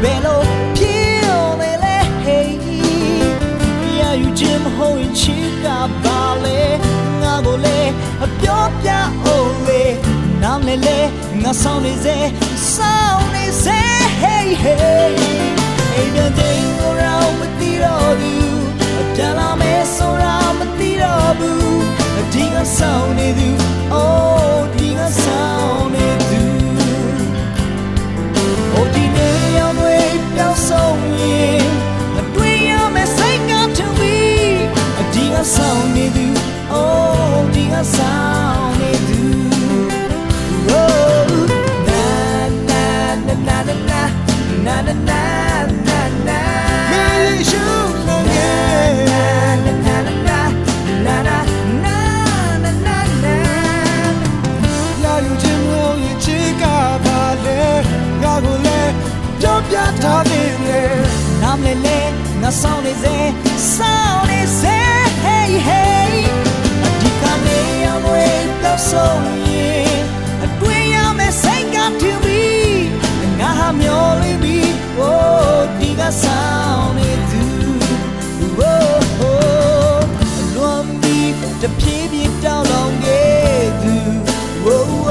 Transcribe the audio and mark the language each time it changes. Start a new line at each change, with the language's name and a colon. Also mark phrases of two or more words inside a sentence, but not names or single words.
Burmese: ယ်လိုဖြစ်နေလဲ hey ရယူခြင်းမဟုတ်ရင်ချစ်ကပါလေငါကိုလေပြောပြအောင်လေနားမလဲလေငါဆောင်နေစေဆောင်နေစေ
English: hey hey
Burmese: အိမ်ပြန်ချိန်ကိုတော့မသိတော့ဘူးပြန်လာမယ်ဆိုတာမသိတော့ဘူးဒီကဆောင်နေသူ oh ဒီကဆောင်နေသူ oh ဒီနေရောင်တွေပြောင်းဆုံးရင်တွေ့ရမယ်စိတ်ကထူပြီးဒီကဆောင်နေသူ oh ဒီကဆောင်နေသူ oh na na na na na na na na na na may you know yeah na na na na na na na na na ရယူခြင်းမဟုတ်ရင်ချစ်ကပါလေငါကိုလည်းပြောပြထားသေးတယ် နားမလဲလေငါဆောင်နေစေဆောင်နေစေ
English: hey hey
Burmese: ဒီကနေ့အောင်တွေတော့ဆုံးရင်တွေ့ရမယ်စိတ်ကထူပြီးငါဟာမျောလေးပြီး oh ဒီကဆောင်နေသူ oh လွန်ပြီးတပြေးပြေးတောင်းလောင်ခဲ့သူ oh oh